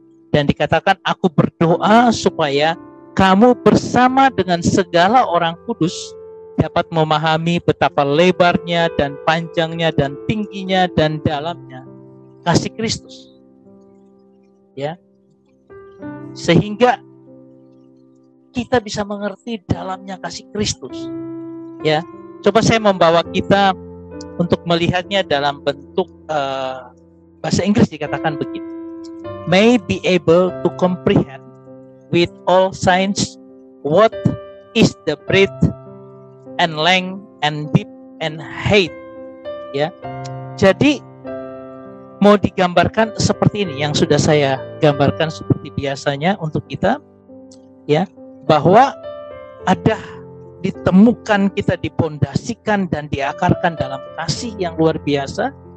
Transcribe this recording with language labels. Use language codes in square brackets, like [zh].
[id] Dan dikatakan, aku berdoa supaya kamu bersama dengan segala orang kudus dapat memahami betapa lebarnya dan panjangnya dan tingginya dan dalamnya kasih Kristus. Ya. Sehingga kita bisa mengerti dalamnya kasih Kristus. Ya. Coba saya membawa kita untuk melihatnya dalam bentuk bahasa Inggris dikatakan begini. [en] May be able to comprehend with all science what is the breadth and length and deep and height. [id] Ya. Jadi mau digambarkan seperti ini yang sudah saya gambarkan seperti biasanya untuk kita, ya, bahwa ada ditemukan, kita dipondasikan dan diakarkan dalam kasih yang luar biasa.